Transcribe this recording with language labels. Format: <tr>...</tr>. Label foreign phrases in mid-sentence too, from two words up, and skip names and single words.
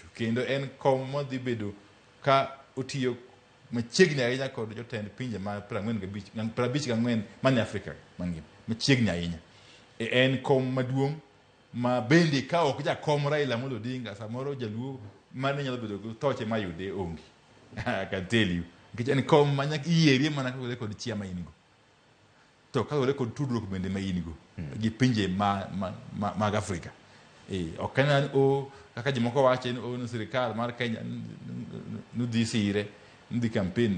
<luo>Kendo en kom modhi bedo ka otiyo machiegni ahinya kod jotend pinje mar 54 mane Afrika mangima. Machiegni ahinya. En kom maduong' ma bende ka ok jakom Raila Molo Odinga samoro jaluo mane nyalo bedo go toche mayude onge.</luo> <en>I can tell you.</en> <luo>Nikech en kom manya iyerie mana kod chia ma inigo. To ka kod tudruok bende ma inigo gi pinje mag Afrika. Ok en kaka jimoko wache ni sirkal mar Kenya nudhi sire nudhi campaign.</luo>